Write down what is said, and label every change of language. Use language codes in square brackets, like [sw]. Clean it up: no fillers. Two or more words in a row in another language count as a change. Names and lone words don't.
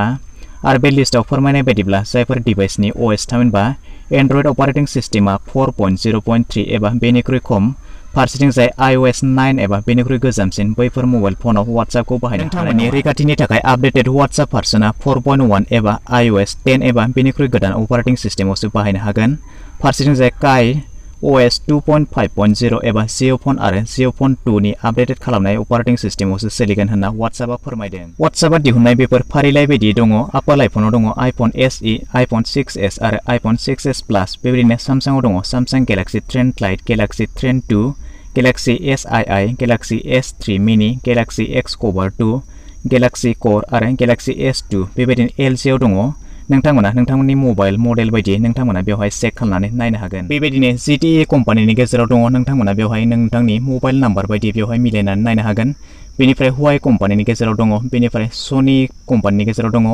[brx] आरो बे लिस्टआव फोरमायनाय बायदिब्ला जायफोर डिभाइसनि OS थामहिनबा [en] Android operating system [brx] 4.0.3 एबा बेनिख्रुइ खम, फारसेथिं जाय iOS 9 एबा बेनिख्रुइ गोजामसिन बैफोर [en] mobile phone [brx] WhatsAppखौ बाहायनो नोंथांमोननि रैखाथिनि थाखाय [en] updated WhatsApp version [brx] 4.1 एबा iOS 10 एबा बेनिख्रुइ गोदान [en] operating system [brx] बाहायनो हागोन। फारसेथिं जाय KaiOS 2.5.0 एबा जिअ'फन आरो जिअ'फन 2 नि आपडेटेड खालामनाय [en] operating system [brx] सोलिगोन होनना WhatsAppआ फोरमायदों। WhatsAppआ दिहुननाय बेफोर फारिलाइ बायदि दङ Apple आइफनाव दङ iPhone SE, iPhone 6s आरो iPhone 6s Plus। बेबायदिनो Samsungआव दङ Samsung Galaxy Trend Lite, Galaxy Trend 2, Galaxy S2, Galaxy S3 Mini, Galaxy X Cover 2, Galaxy Core आरो Galaxy S2। बेबायदिनो LGआव दङ। नोंथांमोना नोंथांमोननि [en] mobile model [brx] बायदि नोंथांमोना बेवहाय चेक खालामनानै नायनो हागोन। बेबायदिनो ZTE कम्पानिनि गेजेराव दङ। नोंथांमोना बेवहाय नोंथांनि [en] mobile number [brx] बायदि बेवहाय मिलायनानै नायनो हागोन। बेनिफ्राय Huawei कम्पानिनि गेजेराव दङ। बेनिफ्राय Sony कम्पानिनि गेजेराव दङ।